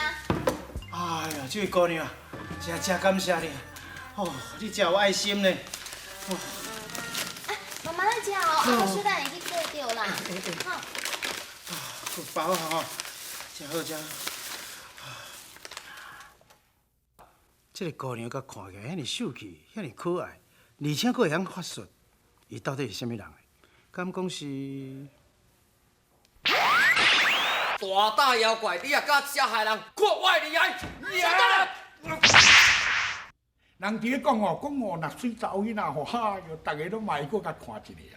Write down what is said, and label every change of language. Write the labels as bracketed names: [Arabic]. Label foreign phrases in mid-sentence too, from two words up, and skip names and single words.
[Min Nan Chinese] 哎呀，这位姑娘，真感谢你，哦，你真有爱心呢。慢慢来食哦，啊，小等会去过着啦。好。包吼，真好。这个姑娘，甲看起来遐尼秀气，遐尼可爱，而且佫会晓法术，伊到底是啥物人呢？敢讲是？大大妖怪，你也敢遮害人，看我厉害！人伫咧讲哦，若水查某囡仔吼，哈哟，大家拢嘛会搁甲看一个啊。